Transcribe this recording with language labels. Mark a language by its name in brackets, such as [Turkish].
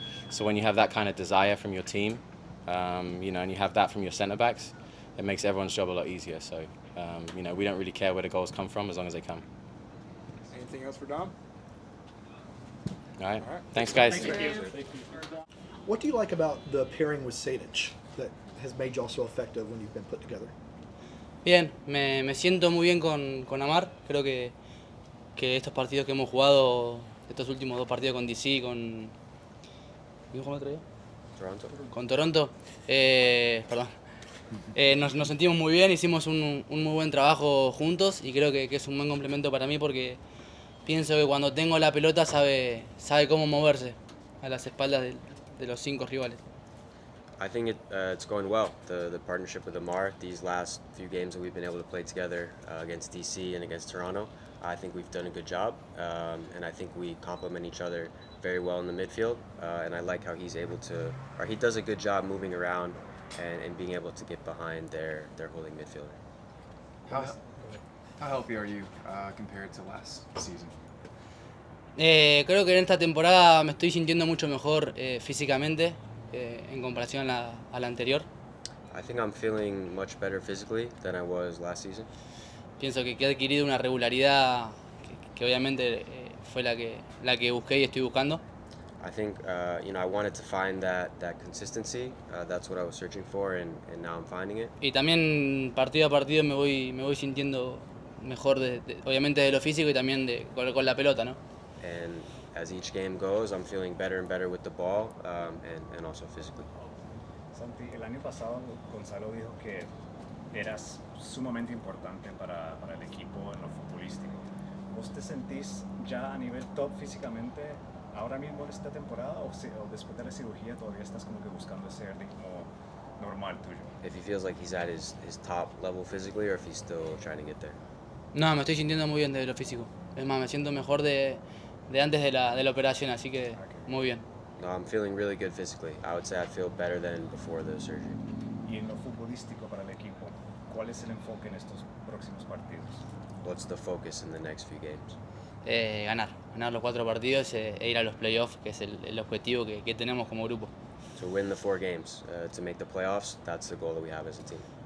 [English] So when you have that kind of desire from your team, you know, and you have that from your centre backs, it makes everyone's job a lot easier. So you know, we don't really care where the goals come from as long as they come. Anything else for Dom? All right. All right. Thanks, guys. Thank you. What do you like about the pairing with Sadic that has made y'all so effective when you've been put together? [Spanish] Bien, me siento muy bien con Amar. Creo que estos partidos que hemos jugado, estos últimos 2 partidos con DC, con... ¿Quién jugó el otro día? Toronto. Con Toronto. Perdón. Nos sentimos muy bien, hicimos un muy buen trabajo juntos y creo que es un buen complemento para mí porque pienso que cuando tengo la pelota sabe cómo moverse a las espaldas de los 5 rivales. [English] I think it's going well. The partnership with Amar, these last few games that we've been able to play together against DC and against Toronto, I think we've done a good job, and I think we complement each other very well in the midfield. And I like how he does a good job moving around and being able to get behind their holding midfielder. How healthy are you compared to last season? [Spanish] Creo que en esta temporada me estoy sintiendo mucho mejor físicamente en comparación a la anterior. [English] I think I'm feeling much better physically than I was last season. [Spanish] Pienso que he adquirido una regularidad que obviamente fue la que busqué y estoy buscando. [English] I think you know, I wanted to find that consistency. That's what I was searching for, and now I'm finding it. [Spanish] Y también partido a partido me voy sintiendo mejor, obviamente de lo físico y también con la pelota, ¿no? [English] And as each game goes, I'm feeling better and better with the ball, and also physically. [Spanish] Santi, el año pasado Gonzalo dijo que eras sumamente importante para el equipo en lo futbolístico. ¿Vos te sentís ya a nivel top físicamente ahora mismo en esta temporada o después de la cirugía todavía estás como que buscando ese ritmo normal tuyo? [English] If he feels like he's at his top level physically, or if he's still trying to get there. [Spanish] No, me estoy sintiendo muy bien de lo físico. Es más, me siento mejor de antes de la operación, así que muy bien. [English] No, I'm feeling really good physically. I would say I feel better than before the surgery. [Spanish] Y en lo futbolístico para el equipo, ¿cuál es el enfoque en estos próximos partidos? [English] What's the focus in the next few games? [Spanish] Ganar los 4 partidos e ir a los playoffs, que es el objetivo que tenemos como grupo. [English] To win the 4 games, to make the playoffs, that's the goal that we have as a team.